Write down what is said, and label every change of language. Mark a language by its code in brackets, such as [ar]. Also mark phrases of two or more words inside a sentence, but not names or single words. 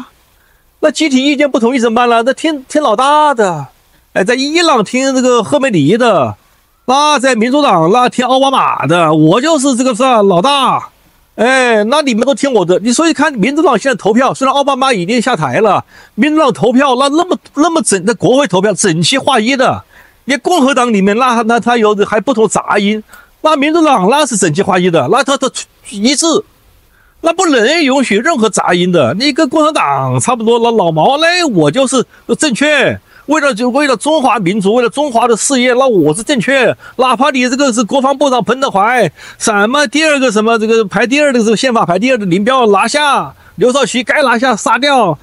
[zh] 那集體意見不統一怎麼辦呢？那聽老大的，哎，在伊朗聽這個赫梅尼的，那在民主黨那聽奧巴馬的，我就是這個是老大，哎，那你們都聽我的。你所以看民主黨現在投票，雖然奧巴馬已經下台了，民主黨投票那麼整的國會投票整齊劃一的。你共和黨裡面那他有還不同雜音，那民主黨那是整齊劃一的，那他一致，那不能允許任何雜音的。你跟共產黨差不多，老毛嘞，我就是正確，為了中華民族，為了中華的事業，那我是正確，哪怕你這個是國防部長彭德懷，什麼第二個什麼這個排第二的這個憲法排第二的林彪拿下，劉少奇該拿下殺掉。